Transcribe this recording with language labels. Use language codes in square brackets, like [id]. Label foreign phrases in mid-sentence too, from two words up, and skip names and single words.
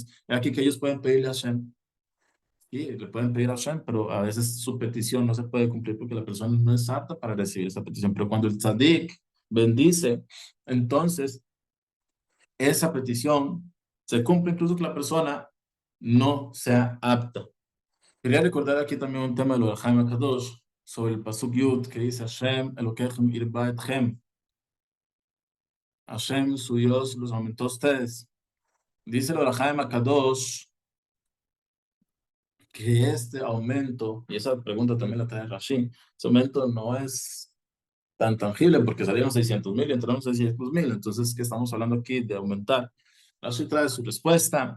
[es] Aquí que ellos pueden pedirle a Hashem, y le pueden pedir a Hashem, pero a veces su petición no se puede cumplir porque la persona no es apta para recibir esa petición. Pero cuando el tzadik bendice, entonces esa petición se cumple incluso que la persona no sea apta. Quería recordar aquí también un tema de lo de Jaime Kadosh, sobre el [he] פסוק יוד, [es] que dice [he] השם, אלוקיכם הרבה אתכם. [es] Hashem, su Dios, los aumentó a ustedes. Dice el Jaime Kadosh que este aumento, y esa pregunta también la trae Rashi, ese aumento no es tan tangible porque salieron 600.000 y entraron 600.000. Entonces, ¿qué estamos hablando aquí de aumentar? Rashi trae su respuesta.